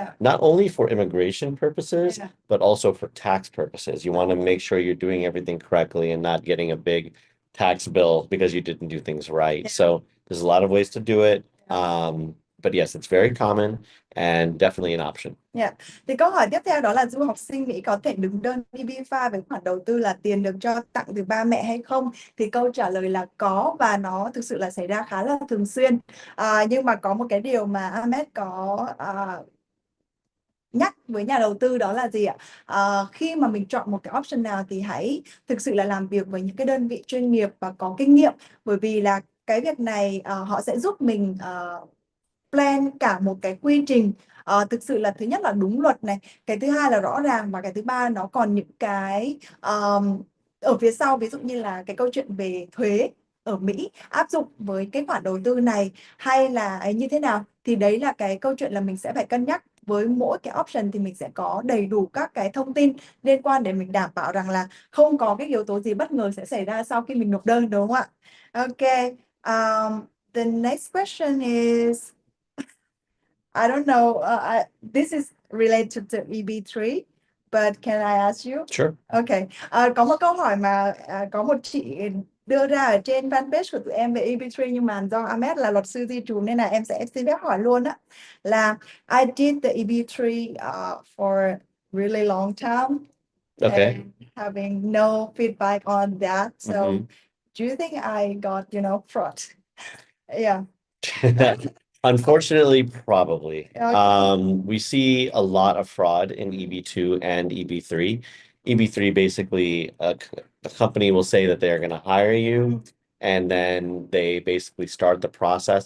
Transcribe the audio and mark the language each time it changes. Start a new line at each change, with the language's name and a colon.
English: Not only for immigration purposes, but also for tax purposes. You want to make sure you're doing everything correctly and not getting a big tax bill because you didn't do things right. So there's a lot of ways to do it. But yes, it's very common and definitely an option.
Vietnamese: Thì câu hỏi tiếp theo đó là du học sinh Mỹ có thể đứng đơn EB-5 với khoản đầu tư là tiền được cho tặng từ ba mẹ hay không? Thì câu trả lời là có, và nó thực sự là xảy ra khá là thường xuyên. Nhưng mà có một cái điều mà Ahmed có nhắc với nhà đầu tư, đó là gì ạ? Khi mà mình chọn một cái option nào thì hãy thực sự là làm việc với những cái đơn vị chuyên nghiệp và có kinh nghiệm, bởi vì là cái việc này họ sẽ giúp mình plan cả một cái quy trình thực sự là thứ nhất là đúng luật này, cái thứ hai là rõ ràng, và cái thứ ba nó còn những cái ở phía sau, ví dụ như là cái câu chuyện về thuế ở Mỹ áp dụng với cái khoản đầu tư này hay là như thế nào, thì đấy là cái câu chuyện là mình sẽ phải cân nhắc với mỗi cái option thì mình sẽ có đầy đủ các cái thông tin liên quan để mình đảm bảo rằng là không có cái yếu tố gì bất ngờ sẽ xảy ra sau khi mình nộp đơn, đúng không ạ?
English: Ok. The next question is, I don't know, this is related to EB3, but can I ask you? Sure. Okay.
Vietnamese: Có một câu hỏi mà có một chị đưa ra ở trên fanpage của tụi em về EB3, nhưng mà do Ahmed là luật sư di trú nên là em sẽ xin phép hỏi luôn á, là
English: I did the EB3 for really long time Okay. and having no feedback on that. So Mhm. do you think I got, fraud? Yeah. Unfortunately, probably. Okay. We see a lot of fraud in EB2 and EB3. EB3, basically, a company will say that they're going to hire you, and then they basically start the process.